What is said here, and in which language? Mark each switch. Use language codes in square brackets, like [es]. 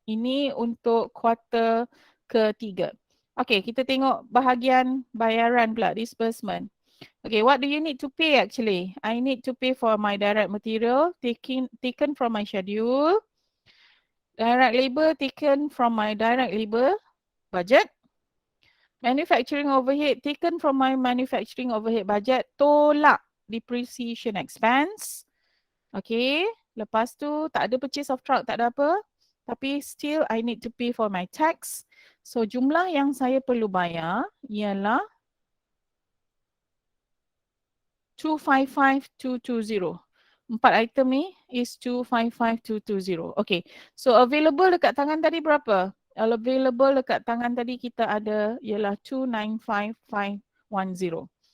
[ms] Ini untuk quarter ketiga. Okay, kita tengok bahagian bayaran pula, disbursement. [en] Okay, what do you need to pay actually? I need to pay for my direct material taken from my schedule. Direct labor taken from my direct labor budget. Manufacturing overhead taken from my manufacturing overhead budget. [ms] Tolak depreciation expense. Okay, lepas tu tak ada purchase of truck, tak ada apa. [en] Tapi still I need to pay for my tax. [ms] So jumlah yang saya perlu bayar ialah 255,220. 4 item ni is 255,220. Okay. So available dekat tangan tadi berapa? Available dekat tangan tadi kita ada ialah 295,510.